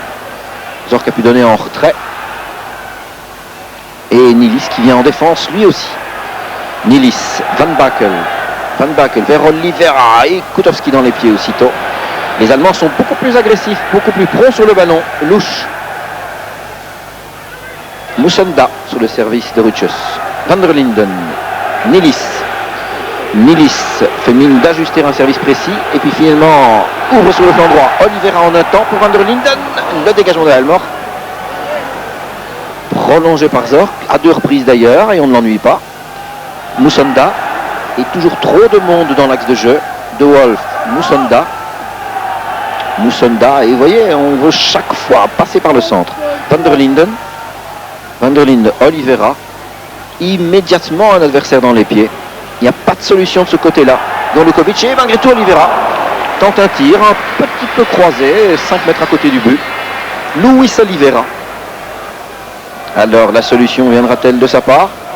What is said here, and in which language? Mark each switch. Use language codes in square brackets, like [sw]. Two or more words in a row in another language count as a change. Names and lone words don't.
[fr] Zorc a pu donner en retrait. Et Nilis qui vient en défense lui aussi. Nilis, Van Bakel. Van Bakel vers Oliveira et Kutowski dans les pieds aussitôt. Les Allemands sont beaucoup plus agressifs, beaucoup plus prompts sur le ballon. Louche. Musonda sur le service de Rutschus. Van der Linden. Nilis. Nilis fait mine d'ajuster un service précis et puis finalement ouvre sur le flanc droit. Oliveira en un temps pour Van der Linden. Le dégagement de Helmor. Prolongé par Zorc, à 2 reprises d'ailleurs, et on ne l'ennuie pas. Musonda, et toujours trop de monde dans l'axe de jeu. De Wolf, Musonda. Musonda, et vous voyez, on veut chaque fois passer par le centre. Van der Linden. Van der Linden, Oliveira. Immédiatement un adversaire dans les pieds. Il n'y a pas de solution de ce côté-là. Golukovic, et malgré tout Oliveira tente un tir, un petit peu croisé, 5 mètres à côté du but. Luis Oliveira. Alors la solution viendra-t-elle de sa part?